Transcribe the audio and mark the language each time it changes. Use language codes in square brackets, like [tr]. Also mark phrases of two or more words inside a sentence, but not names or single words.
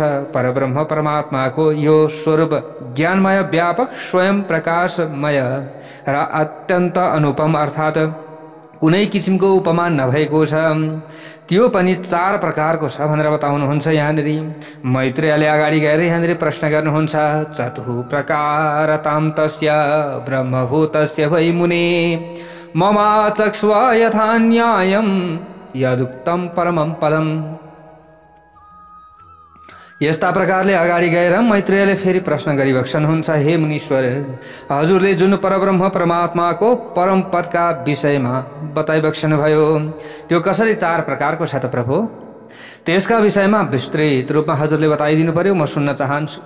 [ne] परब्रह्म परमात्माको यो स्वरूप ज्ञानमय, व्यापक, स्वयं प्रकाशमय र अत्यन्त अनुपम अर्थात् कुनै किसिमको उपमा नभएको छ। त्यो पनि चार प्रकारको छ भनेर बताउनुहुन्छ। यहाँनिर मैत्रेयले अगाडि गएर यहाँनिर प्रश्न गर्नुहुन्छ। [sa] चतुः प्रकारतां तस्य ब्रह्मभूतस्य वै मुने ममाचक्ष्व यथा न्यायम् यदुक्तम परमं पदम। [ne] यस्ता प्रकारले अगाडि गएर मैत्रेयले फेरि प्रश्न गरिबक्सनुहुन्छ। हे मुनीश्वर, हजुरले जुन परब्रह्म परमात्माको परम पदका विषयमा बताइबक्सनु भयो, त्यो कसरी चार प्रकारको छ त प्रभु? त्यसका विषयमा विस्तृत रूपमा हजुरले बताइदिनु पर्यो, म सुन्न चाहन्छु।